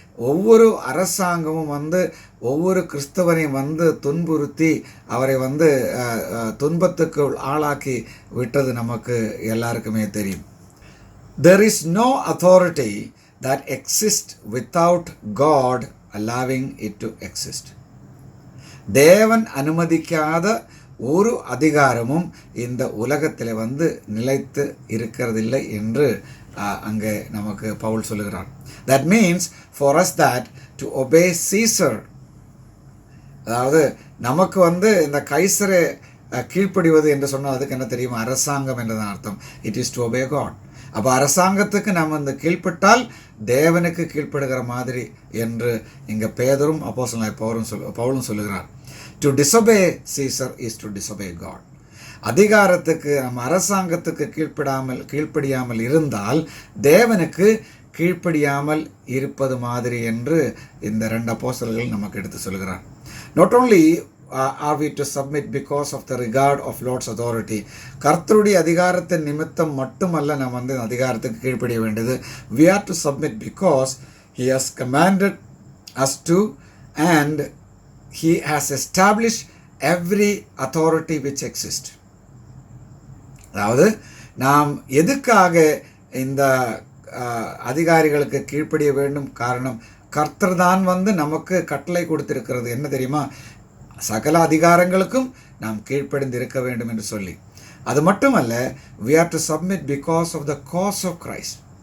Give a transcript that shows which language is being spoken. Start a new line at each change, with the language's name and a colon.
Tamil: ஒவ்வொரு அரசாங்கமும் ஒவ்வொரு கிறிஸ்தவனையும் துன்புறுத்தி அவரை துன்பத்துக்கு ஆளாக்கி விட்டது நமக்கு எல்லாருக்குமே தெரியும்.
English: There is no authority that exists without God allowing it to exist.
Tamil: தேவன் அனுமதிக்காத ஒரு அதிகாரமும் இந்த உலகத்தில் நிலைத்து இருக்கிறதில்லை என்று அங்கே நமக்கு பவுல் சொல்லுகிறார்.
English: That means for us that to obey Caesar,
Tamil: அதாவது நமக்கு இந்த கைசரை கீழ்ப்படிவது என்று சொன்னால் அதுக்கு என்ன தெரியுமா? அரசாங்கம் என்றதான் அர்த்தம்.
English: It is to obey God.
Tamil: அப்போ அரசாங்கத்துக்கு நாம் கீழ்ப்பட்டால் தேவனுக்கு கீழ்ப்படுகிற மாதிரி என்று இங்கே பேதரும் அப்போஸ்தலனாகிய பவுலும் சொல்லுகிறார்.
English: To disobey Caesar is to disobey God.
Tamil: அதிகாரத்துக்கு நம்ம அரசாங்கத்துக்கு கீழ்ப்படியாமல் இருந்தால் தேவனுக்கு கீழ்ப்படியாமல் இருப்பது மாதிரி என்று இந்த 2 அப்போஸ்தலர்கள் நமக்கு எடுத்து சொல்கிறார்.
English: Not only are we to submit because of the regard of Lord's authority.
Tamil: கர்த்தருடைய அதிகாரத்தின் நிமித்தம் மட்டுமல்ல நாம் அதிகாரத்துக்கு கீழ்ப்படிய வேண்டியது.
English: We are to submit because he has commanded us to, and he has established every authority which exists.
Tamil: அதாவது நாம் எதுக்காக இந்த அதிகாரிகளுக்கு கீழ்ப்படிய வேண்டும்? காரணம், கர்த்தர் தான் நமக்கு கட்டளை கொடுத்திருக்கிறது. என்ன தெரியுமா? சகல அதிகாரங்களுக்கும் நாம் கீழ்ப்படிந்து இருக்க வேண்டும் என்று சொல்லி. அது மட்டுமல்ல,
English: we are to submit because of the cause of Christ.